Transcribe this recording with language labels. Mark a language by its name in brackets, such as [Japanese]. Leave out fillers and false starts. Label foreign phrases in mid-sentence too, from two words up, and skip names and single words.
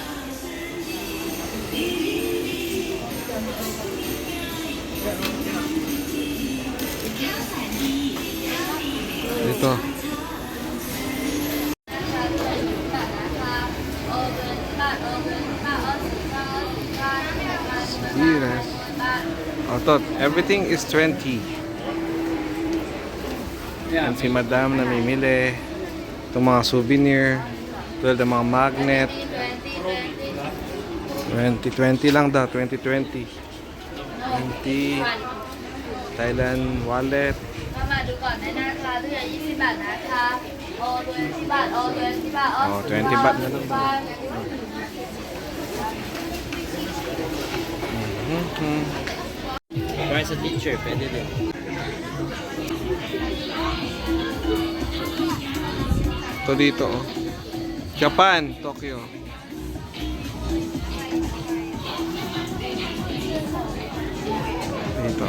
[Filipino] Dito. [English] Yes. Oh, tot. Everything is 20. [Filipino] Yan si Madam na namimili. Itong mga souvenir. Tulad ng mga magnet. 2020 lang daw. 2020. [English] 20. Thailand wallet. [Thai] มาดูก่อนได้นะคะเหลือ20 บาทนะคะโอ20 บาทโอ20 บาท [Filipino] Oh, 20 baht na lang. Try sa teacher, pwede din. Ito dito oh. Japan, Tokyo. Dito.